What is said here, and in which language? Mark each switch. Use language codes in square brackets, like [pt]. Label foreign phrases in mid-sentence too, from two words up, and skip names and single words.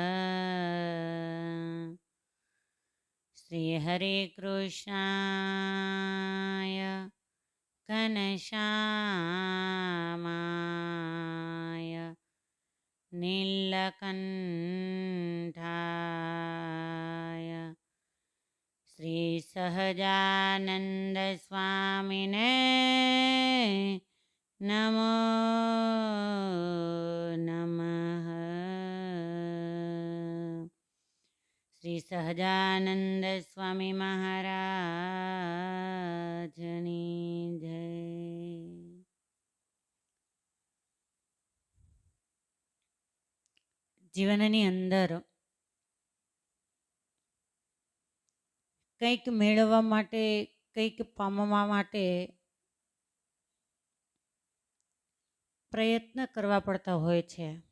[sa] श्री हरे कृष्णाय घनश्यामाय नीलकण्ठाय श्री सहजानंद स्वामिने नमो नमः। [gu] શ્રી સહજાનંદ સ્વામી મહારાજની જય। જીવનની અંદર કંઈક મેળવવા માટે, કંઈક પામવા માટે પ્રયત્ન કરવા પડતા હોય છે.